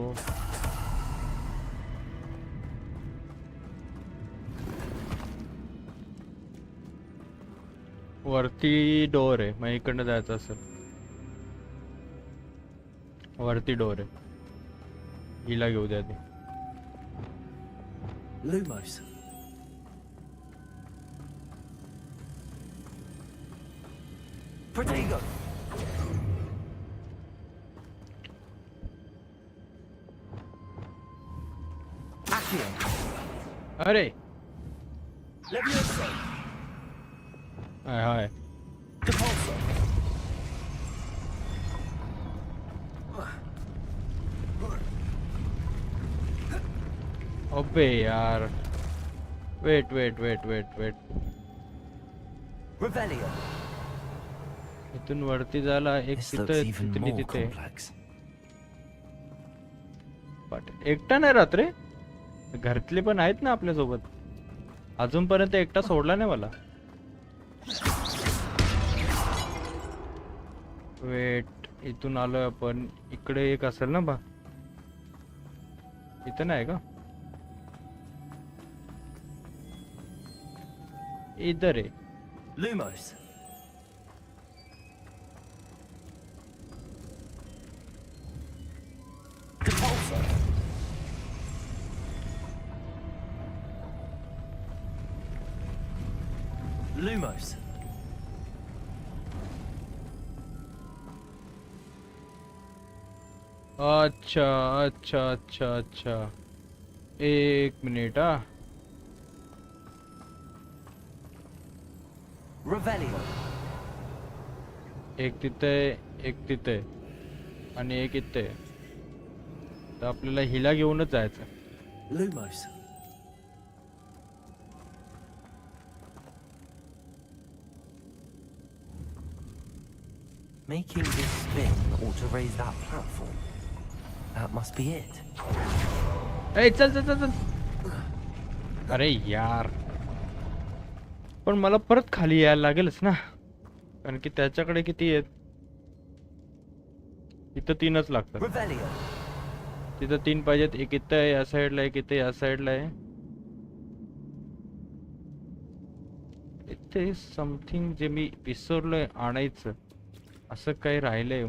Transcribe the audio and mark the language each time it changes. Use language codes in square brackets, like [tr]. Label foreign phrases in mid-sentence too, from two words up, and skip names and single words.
[mr] वरती डोर आहे, मग इकडनं जायचं असेल. वरती डोर आहे, हिला घेऊ द्या ते. Lumos. Protego. Accio. अरे Levioso. हाय हाय. Depulso. [hi] अबे यार, [en] wait wait wait wait wait. [mr] Revelio. इथून वरती जायला एक [en] This [mr] तिथं [en] looks even [mr] तिथली [en] more [mr] तिथे. [en] complex. [mr] पण एकटा नाही राहत रे, घरातले पण आहेत ना आपल्या सोबत. अजूनपर्यंत एकटा सोडला नाही मला. वेट, इथून आलोय आपण, इकडे एक असेल ना बा. इथं नाही का? इधर आहे. Lumos. Depulso. Lumos. [hi] अच्छा अच्छा अच्छा अच्छा, [mr] एक मिनिट हा. Revelio. एक तिथे, एक तिथे आणि एक इथे. तर आपल्याला हिला घेऊनच जायचं. Lumos. [en] Making this spin ought to raise that platform. That must be it. [mr] ए चल चल चल चल. अरे यार, पण मला परत खाली यायला लागेलच ना, कारण की त्याच्याकडे किती आहेत? इथं 3च लागतात. Revelio. तिथं 3 पाहिजेत. एक इथं आहे या साईडला, एक इथे या साईडला आहे. इथे समथिंग जे मी विसरलोय आणायचं, असं काही राहिलंय.